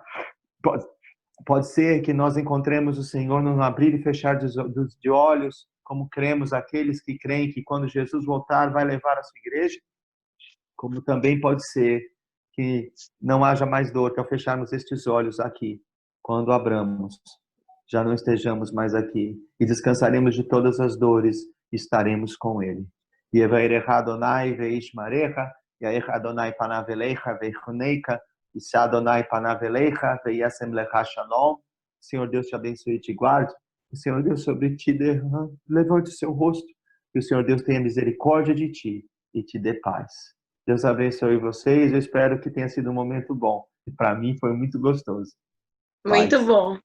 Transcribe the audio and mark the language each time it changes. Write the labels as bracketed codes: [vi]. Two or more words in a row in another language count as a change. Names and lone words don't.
[pt] Pode ser que nós encontremos o Senhor no abrir e fechar de olhos, como cremos aqueles que creem que quando Jesus voltar vai levar a sua igreja, como também pode ser que não haja mais dor, que ao fecharmos estes olhos aqui, quando abramos, já não estejamos mais aqui e descansaremos de todas as dores e estaremos com Ele. [he] יברכך אדוני וישמרך, יאר אדוני פניו אליך ויחנך, ישא אדוני פניו אליך וישם לך שלום. [pt] Senhor Deus te abençoe e te guarde. O Senhor Deus sobre ti levante o seu rosto. E o Senhor Deus tenha misericórdia de ti e te dê paz. Deus abençoe vocês. Eu espero que tenha sido um momento bom. E para mim foi muito gostoso. Muito bom.